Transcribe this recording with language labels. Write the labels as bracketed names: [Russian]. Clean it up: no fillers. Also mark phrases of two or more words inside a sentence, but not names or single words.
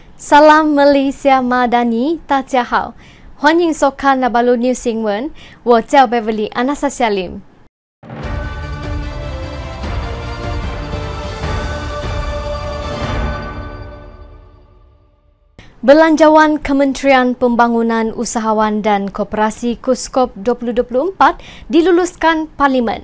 [Malay] Salam Malaysia Madani, [Chinese] 大家好，欢迎收看那巴鲁 News 新闻，我叫 Beverly Anastasia Lim。 [Malay] Belanjawan Kementerian Pembangunan Usahawan dan Koperasi KUSKOP 2024 diluluskan Parlimen.